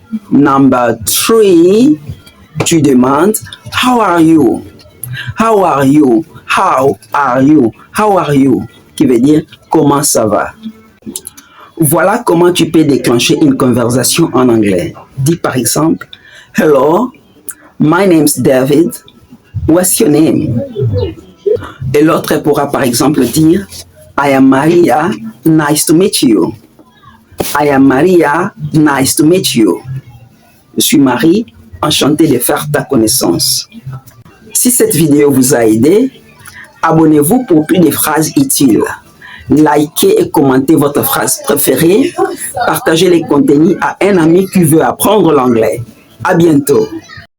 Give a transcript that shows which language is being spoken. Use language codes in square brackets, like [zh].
[en] Number 3, [fr] tu demandes [en] how are you? How are you? How are you? How are you? [fr] Qui veut dire comment ça va? Voilà comment tu peux déclencher une conversation en anglais. Dis par exemple, [en] hello, my name's David. What's your name? [fr] Et l'autre pourra par exemple dire, [en] I am Maria, nice to meet you. I am Maria, nice to meet you. [fr] Je suis Marie, enchantée de faire ta connaissance. Si cette vidéo vous a aidé, abonnez-vous pour plus de phrases utiles. Likez et commentez votre phrase préférée. Partagez les contenus à un ami qui veut apprendre l'anglais. À bientôt.